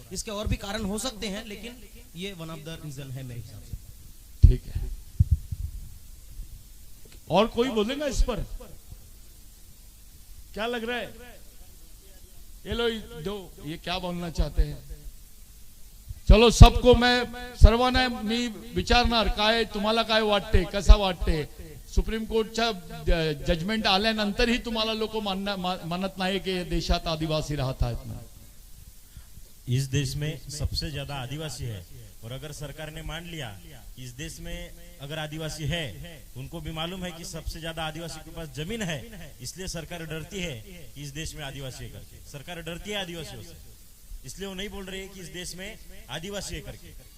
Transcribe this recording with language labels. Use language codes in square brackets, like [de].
[hi] इसके और भी कारण हो सकते हैं, लेकिन ये [en] one of the reason [hi] है मेरे हिसाब से। ठीक है, और कोई बोलेगा इस पर? क्या लग रहा है? ये लो दो, ये क्या बोलना चाहते हैं? चलो सबको मैं [mr] सर्वांना मी विचारणार काय तुम्हाला काय वाटते, कसा वाटते? सुप्रीम कोर्टच्या जजमेंट आल्यानंतरही तुम्हाला लोक मानत नाही की देशात आदिवासी राहत आहेत म्हणून। [hi] इस देश में सबसे ज्यादा आदिवासी है और अगर सरकार ने मान लिया इस देश में अगर आदिवासी है, उनको भी मालूम है कि सबसे ज्यादा आदिवासी के पास जमीन है, इसलिए सरकार डरती है कि इस देश में आदिवासी है करके। सरकार डरती है आदिवासियों से, इसलिए वो नहीं बोल रही है कि इस देश में आदिवासी है करके।